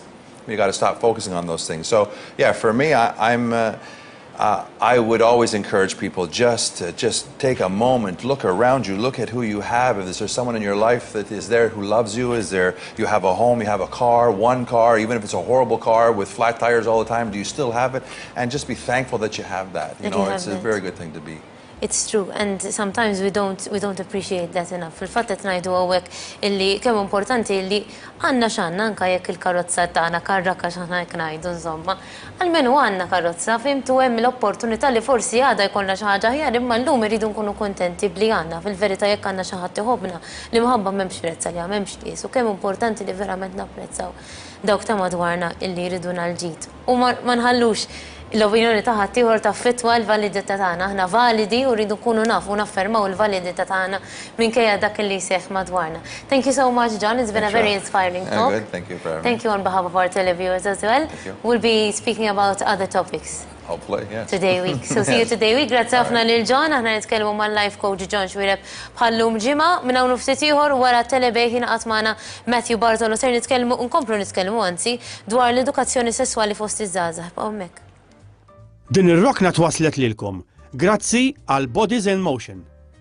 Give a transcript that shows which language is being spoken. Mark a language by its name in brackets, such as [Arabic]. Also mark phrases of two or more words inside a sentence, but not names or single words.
[English] You got to stop focusing on those things. So yeah, for me, I would always encourage people just take a moment, look around you, look at who you have. If there's someone in your life that is there who loves you, you have a home, you have a car, one car, even if it's a horrible car with flat tires all the time, do you still have it? And just be thankful that you have that. You know, it's a very good thing to be. It's true, and sometimes we don't appreciate that enough. [Maltese] Fil-fatt qed ngħidu hawnhekk illi kemm importanti illi għandna x'għandna anke jekk il-karozza tagħna karrakka x'aħna jekk ngħidu insomma. Almenu għandna karozza, fimtu hemm l-opportunità li forsi għadha jkollna xi ħaġa aħjar imma llum iridu nkunu kuntenti bli għandna. Fil-verità jekk għandna xi ħadd iħobbna li minħabba m'hemmx prezz għaliha, m'hemmx qies, u kemm importanti li verament napprezzaw dawk ta' madwarna illi jriduna l-ġid. U ma nħallux l-opinjoni ta' ħaddieħor taffettwa l-validità tagħna. Aħna validi u rridu nkunu nafu u naffermaw il-validità tagħna minkejja dak li jseħħ madwarna. [English] Thank you so much, John. It's been a very inspiring talk. Good. Thank you for having me. Thank you on behalf of our televiewers as well. Thank you. We'll be speaking about other topics. Hopefully, yes. Today week. So see you today week. [Maltese] Grazzi ħafna lil John. Aħna nitkellmu mal- [English] life coach [Maltese] John Xuereb bħallum ġimgħa minn hawn ftit ieħor wara telebej ħinaqat magħna Matthew Bartolo ser nitkellmu nkomplu nitkellmu anzi dwar l-edukazzjoni sesswali fost iż-żgħażagħ. Hemmhekk. Din ir-rokna twaslet lilkom. Grazzi għal Bodies in Motion.